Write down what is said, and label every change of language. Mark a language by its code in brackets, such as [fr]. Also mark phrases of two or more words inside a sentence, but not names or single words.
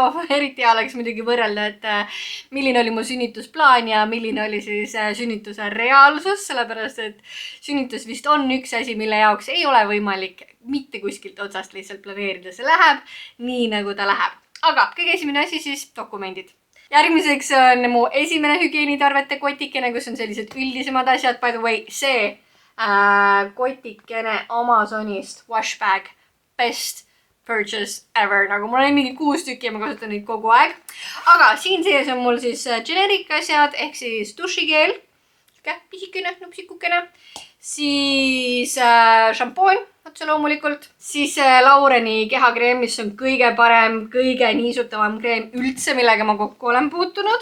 [et] Eriti hea oleks muidugi võrrelda, et milline oli mu sünnitusplaan ja milline oli siis sünnituse reaalsus, sellepärast et sünnitus vist on üks asi, mille jaoks ei ole võimalik mitte kuskilt otsast lihtsalt planeerida. See läheb nii, nagu ta läheb. Aga kõige esimene asi siis dokumendid. Järgmiseks on mu esimene hügieenitarvete kotikene, kus on sellised üldisemad asjad. [en] By the way, [et] see kotikene Amazonist, washbag, [en] best purchase ever. [et] Nagu mul on mingi 6 tükki ja ma kasutan neid kogu aeg. Aga siin sees on mul siis generic asjad ehk siis dušikeel, pisikene, nupsikukene, siis šampoon, otse loomulikult, siis Laureni kehakreem, mis on kõige parem, kõige niisutavam kreem üldse, millega ma kokku olen puutunud.